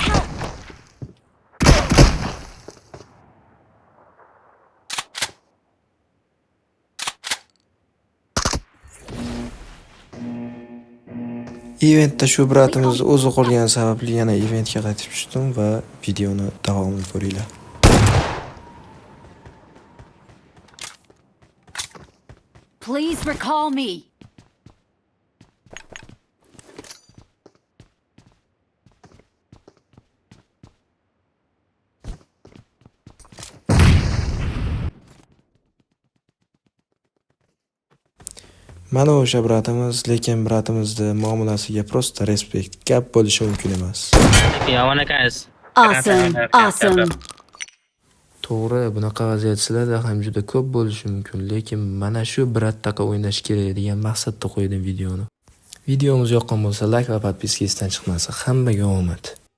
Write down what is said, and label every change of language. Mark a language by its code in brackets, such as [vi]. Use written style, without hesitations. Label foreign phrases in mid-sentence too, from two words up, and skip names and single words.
[uz] Eventda shu bratimiz o'zi qolgani sababli yana eventga qaytib tushdim va videoni davomini ko'ringlar. [en] Please recall me. [uz] Mana o'sha bratimiz, lekin bratimizning muomalasiga prosta respekt gap bo'lishi mumkin emas. [en] Yeah, I wanna guys. Awesome. [uz] To'g'ri, bunaqa vaziyat sizlarda ham juda ko'p bo'lishi mumkin, lekin mana shu bratdaqa o'ynash kerak degan maqsadda qo'ydim videoni. Videomiz yoqqan bo'lsa, like va podpiska esdan chiqmasin. Hammaga omad.